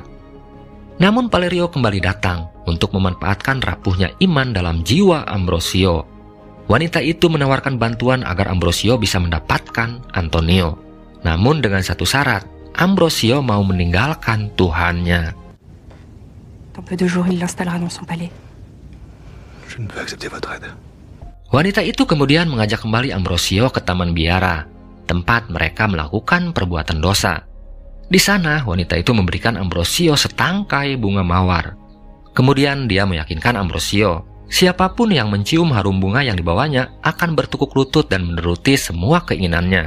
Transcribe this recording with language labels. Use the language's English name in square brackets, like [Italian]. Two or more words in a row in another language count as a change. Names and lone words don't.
[Indonesian] Namun Valerio kembali datang untuk memanfaatkan rapuhnya iman dalam jiwa Ambrosio. Wanita itu menawarkan bantuan agar Ambrosio bisa mendapatkan Antonio. Namun dengan satu syarat, Ambrosio mau meninggalkan Tuhannya. [French] Dans peu de jours, il l'installera dans son palais. Je ne peux accepter votre aide. [Indonesian] Wanita itu kemudian mengajak kembali Ambrosio ke taman biara, tempat mereka melakukan perbuatan dosa. Di sana, wanita itu memberikan Ambrosio setangkai bunga mawar. Kemudian dia meyakinkan Ambrosio, siapapun yang mencium harum bunga yang dibawanya akan bertekuk lutut dan menuruti semua keinginannya.